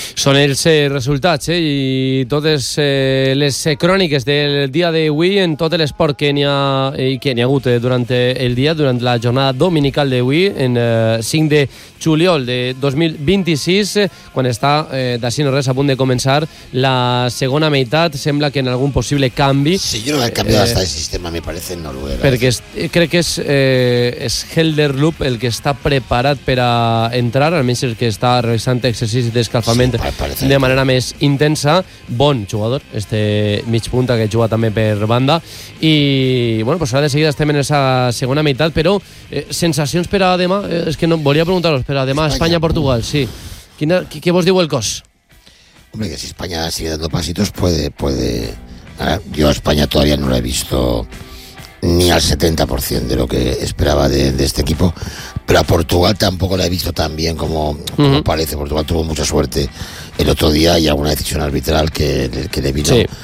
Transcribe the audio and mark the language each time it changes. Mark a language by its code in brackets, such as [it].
[ca] Són els resultats i totes les cròniques del dia d'avui en tot l'esport que n'hi ha hagut durant el dia, durant la jornada dominical d'avui, en 5 de juliol de 2026, quan està d'ací no res a punt de començar la segona meitat. Sembla que en algun possible canvi... Sí, jo no he canviat hasta el sistema, [es] me parece, [ca] en Noruega. Perquè crec que és Helderloop el que està preparat per a entrar, almenys el que està realitzant exercici d'escalfament de manera més intensa. Bon jugador, este mig punta que juga també per banda. I, bueno, pues ara de seguida estem en esa segona meitat, però sensacions per a demà? És que no, volia preguntar-vos, però demà España-Portugal, sí. [es] ¿Qué vos digo el cos? Hombre, que si España sigue dando pasitos puede... Yo a España todavía no la he visto ni al 70% de lo que esperaba de este equipo, pero a Portugal tampoco la he visto tan bien como, uh-huh. como parece. Portugal tuvo mucha suerte el otro día y alguna decisión arbitral que le vino sí.